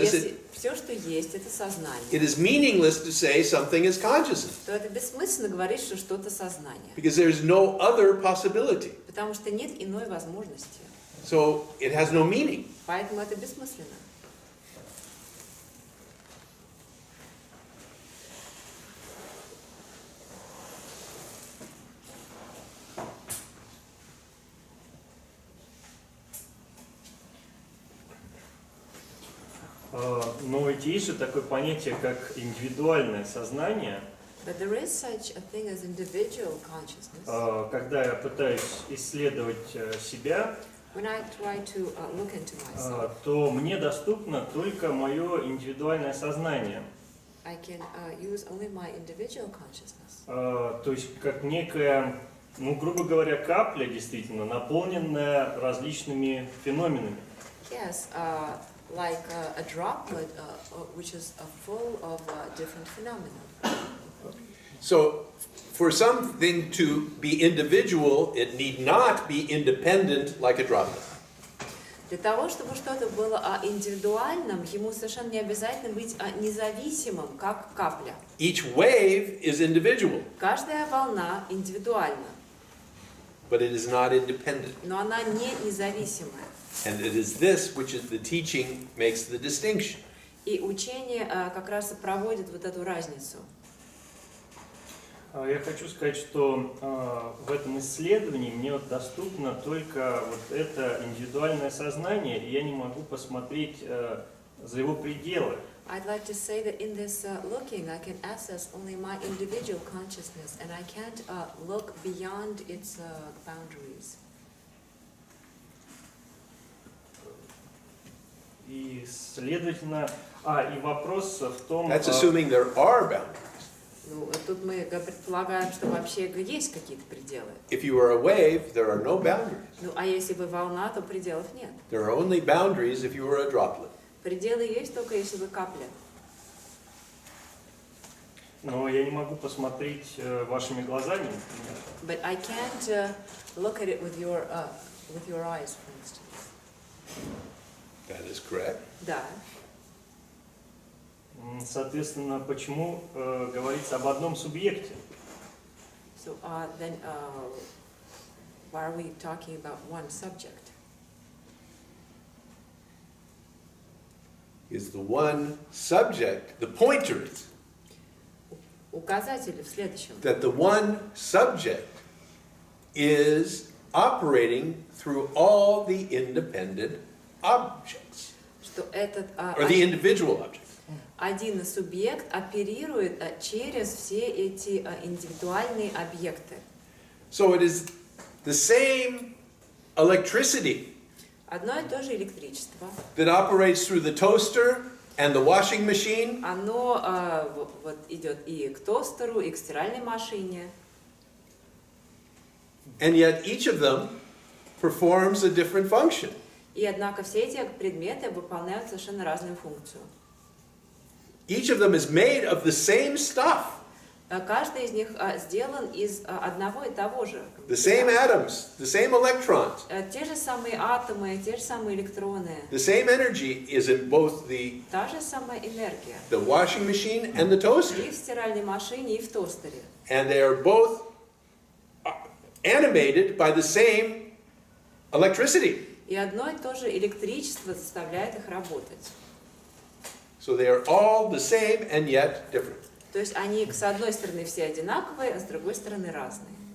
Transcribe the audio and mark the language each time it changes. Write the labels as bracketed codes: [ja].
[ru] Если все, что есть, это сознание, [en] it is meaningless to say something is consciousness. [ru] то это бессмысленно говорить, что что-то сознание. [en] Because there's no other possibility. [ru] Потому что нет иной возможности. [en] So it has no meaning. [ru] Поэтому это бессмысленно. Но ведь есть же такое понятие, как индивидуальное сознание. [en] But there is such a thing as individual consciousness. [ru] Когда я пытаюсь исследовать себя, [en] When I try to look into myself, [ru] то мне доступно только мое индивидуальное сознание. [en] I can use only my individual consciousness. [ru] То есть как некая, ну, грубо говоря, капля, действительно, наполненная различными феноменами. [en] Yes, like a droplet, which is full of different phenomena. So for something to be individual, it need not be independent like a droplet. [ru] Для того, чтобы что-то было индивидуальным, ему совершенно не обязательно быть независимым, как капля. [en] Each wave is individual, [ru] Каждая волна индивидуальна, [en] but it is not independent. [ru] но она не независимая. [en] And it is this which is the teaching makes the distinction. [ru] И учение как раз и проводит вот эту разницу. Я хочу сказать, что в этом исследовании мне вот доступно только вот это индивидуальное сознание, и я не могу посмотреть за его пределы. [en] I'd like to say that in this looking, I can access only my individual consciousness, and I can't look beyond its boundaries. [ru] И, следовательно, и вопрос в том... [en] That's assuming there are boundaries. [ru] Ну, тут мы предполагаем, что вообще есть какие-то пределы. [en] If you are a wave, there are no boundaries. [ru] Ну, а если вы волна, то пределов нет. [en] There are only boundaries if you are a droplet. [ru] Пределы есть только если вы капля. Но я не могу посмотреть вашими глазами, например. [en] But I can't look at it with your eyes, for instance. That is correct. [ru] Да. Соответственно, почему говорится об одном субъекте? [en] So then, why are we talking about one subject? Is the one subject, the pointer is [ru] Указатели в следующем. [en] that the one subject is operating through all the independent objects, [ru] Что этот [en] or the individual objects. [ru] один субъект оперирует через все эти индивидуальные объекты. [en] So it is the same electricity [ru] Одно и то же электричество. [en] that operates through the toaster and the washing machine, [ru] Оно вот идет и к тостеру, и к стиральной машине. [en] and yet each of them performs a different function. [ru] И однако все эти предметы выполняют совершенно разную функцию. [en] Each of them is made of the same stuff, [ru] Каждый из них сделан из одного и того же. [en] the same atoms, the same electrons. [ru] Те же самые атомы, те же самые электроны, [en] The same energy is in both the [ru] та же самая энергия. [en] washing machine and the toaster. [ru] И в стиральной машине, и в тостере. [en] And they are both animated by the same electricity. [ru] И одно и то же электричество заставляет их работать. [en] So they are all the same and yet different. [ru] То есть они с одной стороны все одинаковые, а с другой стороны разные.